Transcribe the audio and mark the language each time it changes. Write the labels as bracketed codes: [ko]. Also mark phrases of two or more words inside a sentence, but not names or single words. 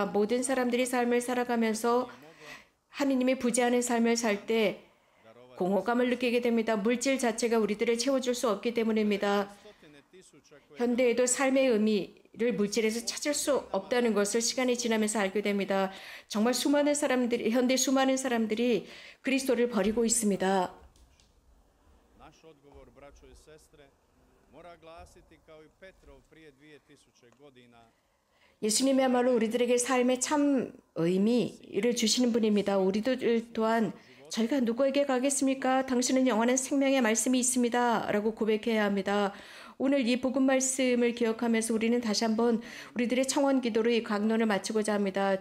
[ko] 모든 사람들이 삶을 살아가면서 하느님이 부재하는 삶을 살 때 공허감을 느끼게 됩니다. 물질 자체가 우리들을 채워줄 수 없기 때문입니다. 현대에도 삶의 의미를 물질에서 찾을 수 없다는 것을 시간이 지나면서 알게 됩니다. 정말 현대 수많은 사람들이 그리스도를 버리고 있습니다. [hr] Naš odgovor, braćo i sestre, mora glasiti kao i Petrov prije 2000 godina. [ko] 예수님이야말로 우리들에게 삶의 참 의미를 주시는 분입니다. 우리들 또한 저희가 누구에게 가겠습니까? 당신은 영원한 생명의 말씀이 있습니다. 라고 고백해야 합니다. 오늘 이 복음 말씀을 기억하면서 우리는 다시 한번 우리들의 청원 기도로 이 강론을 마치고자 합니다.